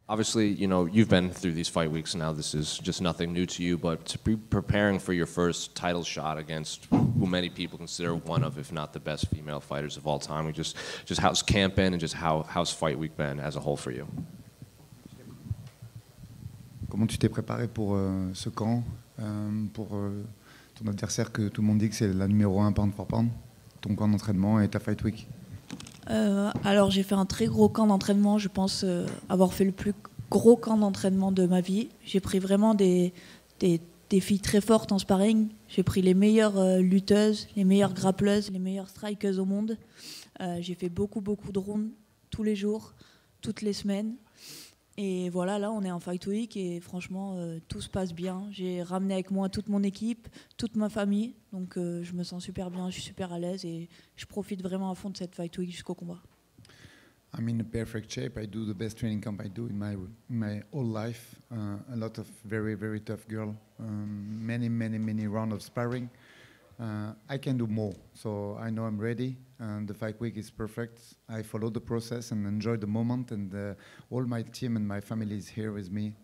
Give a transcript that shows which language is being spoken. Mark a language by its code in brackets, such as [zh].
[en] Obviously, you know, you've been through these fight weeks now. This is just nothing new to you, but to be preparing for your first title shot against who many people consider one of, if not the best female fighters of all time, we just how's camp been and just how's fight week been as a whole for you? [fr] Comment tu t'es préparé pour ce camp, pour ton adversaire que tout le monde dit que c'est la numéro 1 [en] pound for pound, [fr] ton camp d'entraînement et ta fight week? Alors j'ai fait un très gros camp d'entraînement, je pense avoir fait le plus gros camp d'entraînement de ma vie. J'ai pris vraiment des filles très fortes en sparring, j'ai pris les meilleures lutteuses, les meilleures grappleuses, les meilleures strikeuses au monde. J'ai fait beaucoup de rounds tous les jours, toutes les semaines. Et voilà, là on est en fight week et franchement tout se passe bien. J'ai ramené avec moi toute mon équipe, toute ma famille, donc je me sens super bien, je suis super à l'aise et je profite vraiment à fond de cette fight week jusqu'au combat. [en] I'm in a perfect shape. I do the best training camp I do in my whole life. A lot of very tough girl. Many rounds of sparring. I can do more, so I know I'm ready. And the fight week is perfect. I follow the process and enjoy the moment, and all my team and my family is here with me.